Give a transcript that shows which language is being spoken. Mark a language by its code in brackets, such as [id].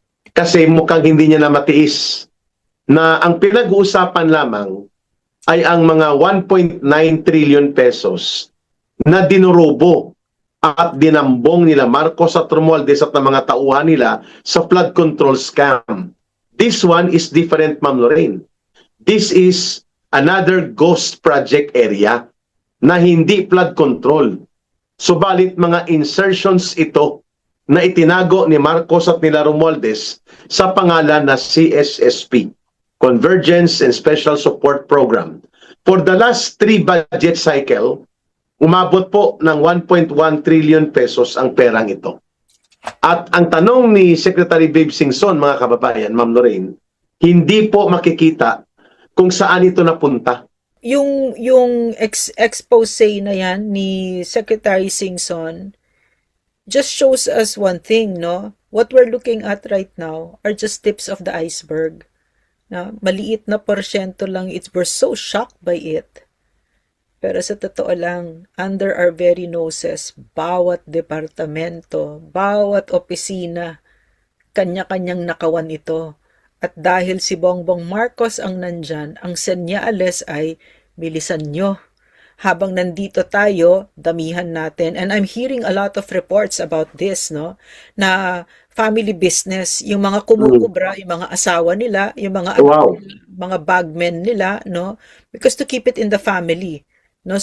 [tl] Kasi mukhang hindi niya na matiis na ang pinag-uusapan lamang ay ang mga 1.9 trillion pesos na dinurubo at dinambong nila Marcos at Romualdez at ng mga tauhan nila sa flood control scam. [en] This one is different, Ma'am Lorraine. This is another ghost project area [tl] na hindi [en] flood control. [tl] Subalit mga insertions ito na itinago ni Marcos at nila Romualdez sa pangalan na CSSP, Convergence and Special Support Program. [en] For the last 3 budget cycle, [tl] umabot po ng 1.1 trillion pesos ang perang ito. At ang tanong ni Secretary Babe Singson, mga kababayan, Ma'am Lorraine, hindi po makikita kung saan ito napunta. Yung expose na yan ni [en] Secretary Singson just shows us one thing, no? What we're looking at right now are just tips of the iceberg. [tl] Na maliit na porsyento lang, [en] we're so shocked by it. [tl] Pero sa totoo lang, [en] under our very noses, [tl] bawat departamento, bawat opisina, kanya-kanyang nakawan ito. At dahil si Bongbong Marcos ang nandyan, ang senyales ay bilisan nyo. Habang nandito tayo, damihan natin. [en] And I'm hearing a lot of reports about this, no? [tl] Na family business, yung mga kumukubra, yung mga asawa nila, yung mga mga bagmen nila, no? [en] Because to keep it in the family, no?